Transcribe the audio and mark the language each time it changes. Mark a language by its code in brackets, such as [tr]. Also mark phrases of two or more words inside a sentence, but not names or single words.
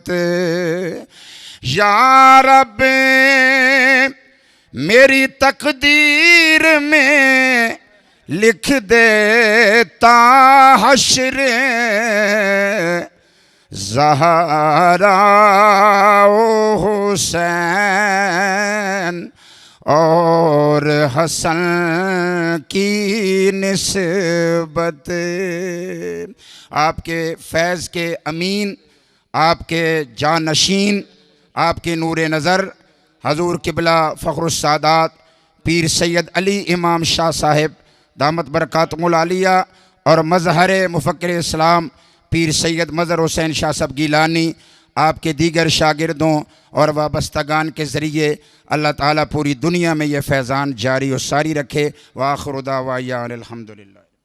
[ur] یا رب میری تقدیر میں لکھ دیتا حشر زہرا و حسین اور حسن کی نسبت. آپ کے فیض کے امین، آپ کے جانشین، آپ کے نور نظر حضور قبلہ فخر السادات پیر سید علی امام شاہ صاحب [ar] دامت بركاته العالية [ur] اور مظہر مفکر اسلام پیر سید مظہر حسین شاہ صاحب گیلانی, آپ کے دیگر شاگردوں اور وابستگان کے ذریعے اللہ تعالیٰ پوری دنیا میں یہ فیضان جاری اور ساری رکھے. [ar] وآخر دعوانا أن الحمد لله.